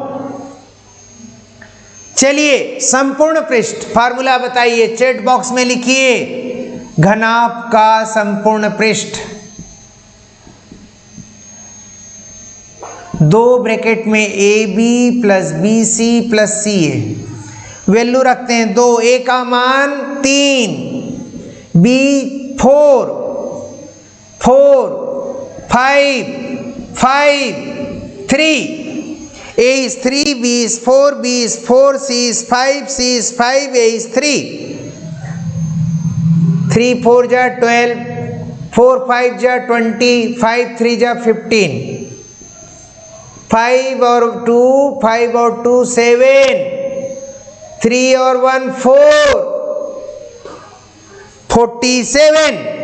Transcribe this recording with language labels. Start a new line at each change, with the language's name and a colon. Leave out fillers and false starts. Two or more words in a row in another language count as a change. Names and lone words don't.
Hindi: चलिए, संपूर्ण पृष्ठ फार्मूला बताइए, चैट बॉक्स में लिखिए। घनाभ का संपूर्ण पृष्ठ, 2 ब्रैकेट में AB प्लस BC प्लस CA। वैल्यू रखते हैं 2। A का मान 3, B 4, 5, 3।
English: A is 3, B is 4, B is 4, C is 5, C is 5, A is 3।
Hindi: 3 4 जा 12, 4 5 जा 20, 5 3 जा 15। 5 और 2, 5 और 2 7, 3 और 1 4, 47।